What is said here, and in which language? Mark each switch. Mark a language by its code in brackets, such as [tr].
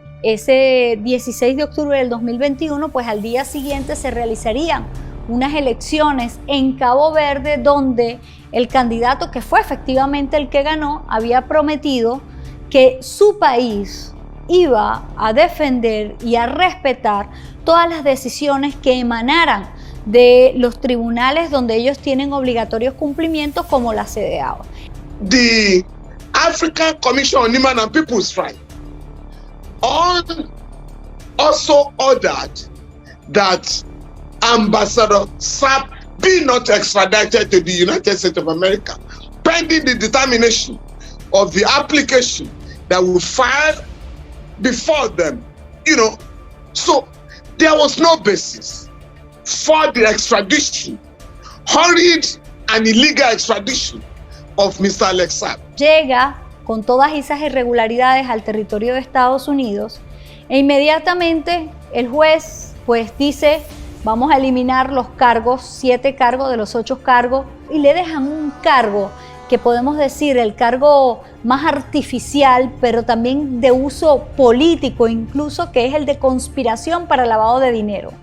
[es] Ese 16 de octubre del 2021, pues al día siguiente se realizarían unas elecciones en Cabo Verde donde el candidato que fue efectivamente el que ganó había prometido que su país iba a defender y a respetar todas las decisiones que emanaran de los tribunales donde ellos tienen obligatorios cumplimientos como la CEDEAO. [en] The African Commission on Human and People's Rights also ordered that Ambassador Saab be not extradited to the United States of America, pending the determination of the application that will file before them. So there was no basis for the extradition, hurried and illegal extradition of Mr. Alex Saab. [es] Llega con todas esas irregularidades al territorio de Estados Unidos e inmediatamente el juez pues dice: vamos a eliminar los cargos, 7 cargos de los 8 cargos, y le dejan un cargo que podemos decir el cargo más artificial, pero también de uso político incluso, que es el de conspiración para lavado de dinero.